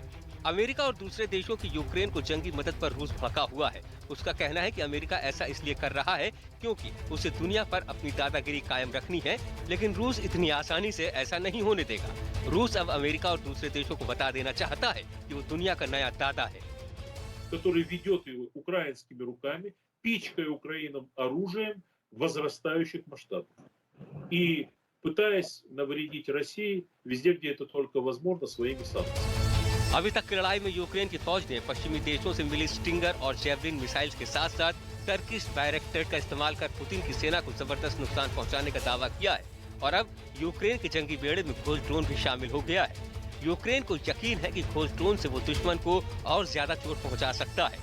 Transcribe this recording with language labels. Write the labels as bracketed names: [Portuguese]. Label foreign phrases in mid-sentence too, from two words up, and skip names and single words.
[Hindi] अमेरिका और दूसरे देशों की यूक्रेन को जंगी मदद पर रूस भड़का हुआ है। उसका कहना है कि अमेरिका ऐसा इसलिए कर रहा है क्योंकि उसे दुनिया पर अपनी दादागिरी कायम रखनी है, लेकिन रूस इतनी आसानी से ऐसा नहीं होने देगा। रूस अब अमेरिका और दूसरे देशों को बता देना चाहता है कि वो दुनिया का नया दादा है, [Russian] который ведет его украинскими руками, пичкая Украину оружием возрастающих масштабов и пытаясь навредить России везде, где это только возможно, своими санкциями. [Hindi] अभी तक की लड़ाई में यूक्रेन की फौज ने पश्चिमी देशों से मिली स्टिंगर और जेवलिन मिसाइल्स के साथ साथ टर्किश बायरेक्टर का इस्तेमाल कर पुतिन की सेना को जबरदस्त नुकसान पहुंचाने का दावा किया है। और अब यूक्रेन के जंगी बेड़े में खोज ड्रोन भी शामिल हो गया है। यूक्रेन को यकीन है कि खोज ड्रोन से वो दुश्मन को और ज्यादा चोट पहुँचा सकता है।